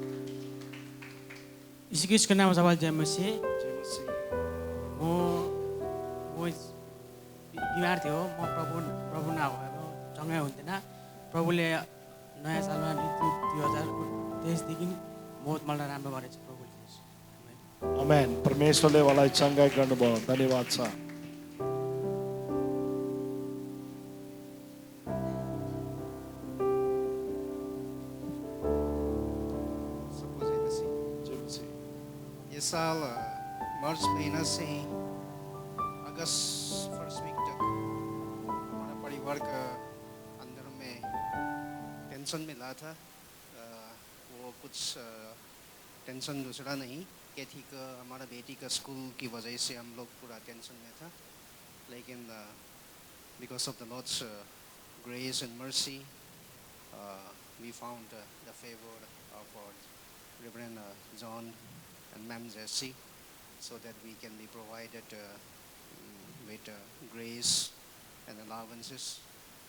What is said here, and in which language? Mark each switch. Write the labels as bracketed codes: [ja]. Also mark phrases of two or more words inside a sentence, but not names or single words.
[ne] यीशु ख्रीष्टको नाममा सबैलाई जय मसीह। म बिमार थियो, म प्रभु नभएको सँगै हुन्थेन। प्रभुले नयाँ सालमा 2023 देखि बहुत मलाई राम्रो गरेछ प्रभुले। आमेन। परमेश्वरले वाला चंगाई गर्नुभयो। धन्यवाद छ। [hi] साल मार्च महीना से अगस्त [en] first week [hi] तक हमारा परिवार का अंदर में टेंशन मिला था। वो कुछ टेंशन दूसरा नहीं, कैथी का हमारा बेटी का स्कूल की वजह से हम लोग पूरा टेंशन में था। [en] लेकिन because of the Lord's grace and mercy we found the favour of Reverend John and Ma'am Jessie, so that we can be provided with grace and allowances.